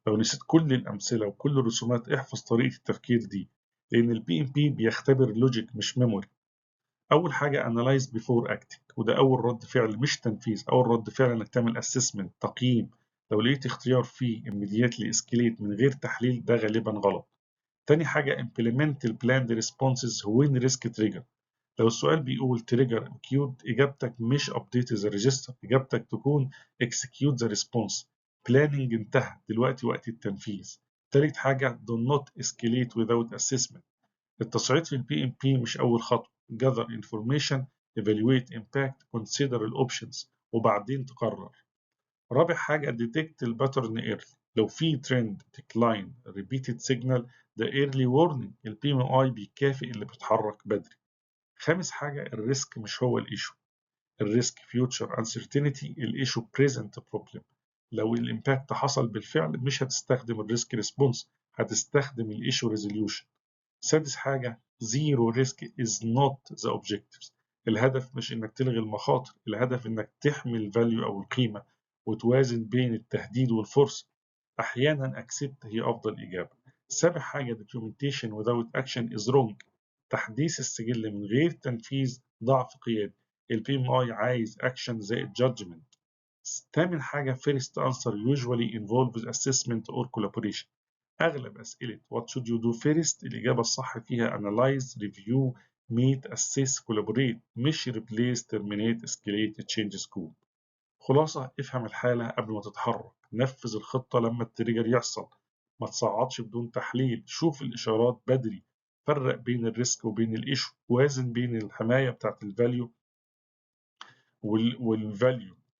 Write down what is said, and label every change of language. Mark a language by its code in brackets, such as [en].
[ar] لو نسيت كل الامثله وكل الرسومات احفظ طريقه التفكير دي، لان البي ام بي بيختبر لوجيك مش ميموري. اول حاجه [en] analyze before acting, [ar] وده اول رد فعل مش تنفيذ، اول رد فعل انك تعمل اسسمنت تقييم. لو لقيت اختيار فيه [en] immediately escalate [ar] من غير تحليل ده غالبا غلط. تاني حاجه [en] implement the planned responses when risk trigger، [ar] لو السؤال بيقول [en] trigger acute [ar] إجابتك مش [en] update the register، [ar] إجابتك تكون [en] execute the response. [ar] planning انتهى دلوقتي وقت التنفيذ. تالت حاجة [en] do not escalate without assessment، [ar] التصعيد في البي ام بي مش أول خطوة. [en] gather information evaluate impact consider the options [ar] وبعدين تقرر. رابع حاجة [en] detect the pattern early، [ar] لو في ترند ديكلاين ريبيتد سيجنال ده ايرلي وورنينج. البي ام اي بيكافئ اللي بيتحرك بدري. خامس حاجة الريسك مش هو الايشو. الريسك فيوتشر انسرتينتي، الايشو بريزنت بروبلم. لو الامباكت حصل بالفعل مش هتستخدم الريسك ريسبونس، هتستخدم الايشو ريزوليوشن. سادس حاجة [en] Zero risk is not the objectives. [ar] الهدف مش انك تلغي المخاطر، الهدف انك تحمي الفاليو او القيمة وتوازن بين التهديد والفرصة. احيانا اكسبت هي افضل اجابة. سابع حاجة [en] documentation without action is wrong. [ar] تحديث السجل من غير تنفيذ ضعف قيادي. البي ام اي عايز اكشن زائد جادجمنت. تامن حاجة [en] first answer usually involves assessment or collaboration. [ar] أغلب أسئلة [en] what should you do first [ar] الإجابة الصح فيها [en] analyze, review, meet, assess, collaborate، مش replace, terminate, escalate, change scope. [ar] خلاصة افهم الحالة قبل ما تتحرك، نفذ الخطة لما التريجر يحصل، ما تصعدش بدون تحليل، شوف الإشارات بدري، فرق بين الريسك وبين الإيشو، وازن بين الحماية بتاعت الفاليو والفاليو.